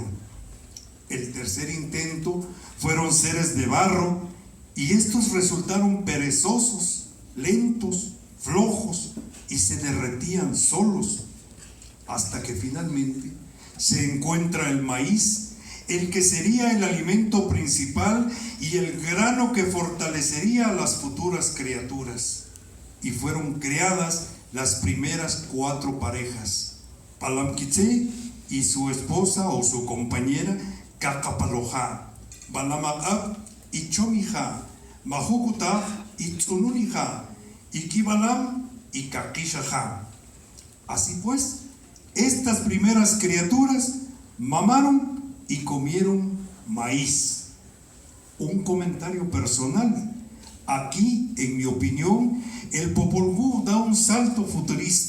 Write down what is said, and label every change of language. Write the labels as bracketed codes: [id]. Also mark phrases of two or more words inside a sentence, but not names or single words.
[es] El tercer intento fueron seres de barro, y estos resultaron perezosos, lentos, flojos, y se derretían solos, hasta que finalmente se encuentra el maíz, el que sería el alimento principal y el grano que fortalecería a las futuras criaturas. Y fueron creadas las primeras 4 parejas: Palamquitze y su esposa o su compañera Cacapaloja, Balamaqab y Chomija, Majucuta y Tsununija, y Kibalam y Kakishaja. Así pues, estas primeras criaturas mamaron y comieron maíz. Un comentario personal: aquí, en mi opinión, el Popol Vuh da un salto futurista.